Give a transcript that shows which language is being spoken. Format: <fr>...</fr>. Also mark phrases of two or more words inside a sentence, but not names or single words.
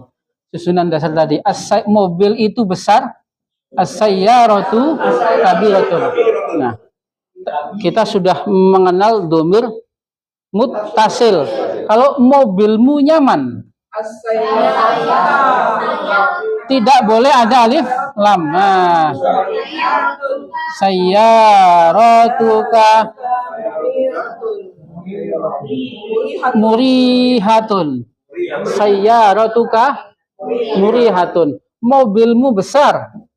<id>Susunan dasar tadi. Mobil itu besar.</id> <ar>السيارة كبيرة.</ar> <id>Nah, kita sudah mengenal</id> <ar>ضمير متصل.</ar> <id>Kalau mobilmu nyaman, tidak boleh ada alif lam.</id> <ar>Nah, سيارتك مريحة. سيارتك مريحة.</ar> <id>Mobilmu besar.</id>